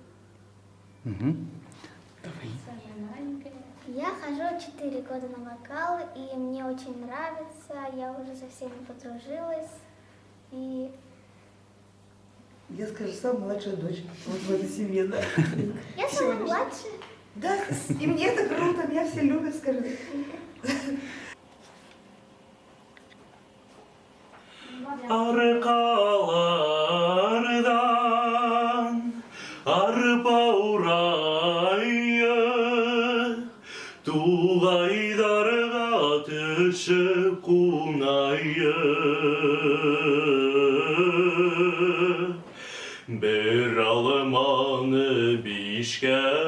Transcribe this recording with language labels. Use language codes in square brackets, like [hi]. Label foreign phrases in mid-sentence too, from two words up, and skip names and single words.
[ru] Я хожу 4 года на вокал, и мне очень нравится. Я уже со всеми подружилась. И Я, скажу, самая младшая дочь вот в этой семье, да. я самая младшая. Да, и мне это круто, меня все любят, скажи. [crh] Arkalardan arpa urayı Tuğaydarga tüşüp kunayı Bir almanı bişke